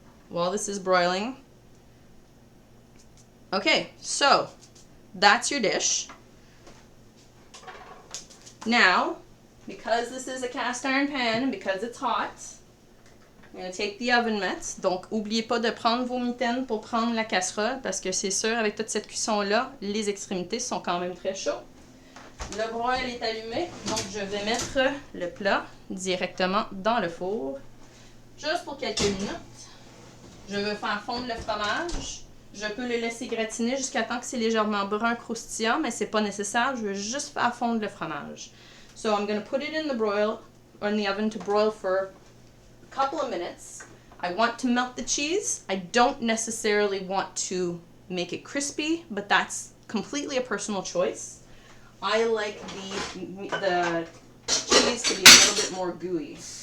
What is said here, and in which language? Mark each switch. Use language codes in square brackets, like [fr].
[en] While this is broiling. Okay, so that's your dish. Now, because this is a cast iron pan and because it's hot, I'm going to take the oven mitts. [fr] Donc, n'oubliez pas de prendre vos mitaines pour prendre la casserole parce que c'est sûr, avec toute cette cuisson-là, les extrémités sont quand même très chaudes. Le broil est allumé, donc je vais mettre le plat directement dans le four, juste pour quelques minutes. Je veux faire fondre le fromage. Je peux le laisser gratiner jusqu'à temps que c'est légèrement brun croustillant, mais c'est pas nécessaire. Je veux juste faire fondre le fromage. [en] So I'm going to put it in the broil, or in the oven to broil for a couple of minutes. I want to melt the cheese. I don't necessarily want to make it crispy, but that's completely a personal choice. I like the cheese to be a little bit more gooey.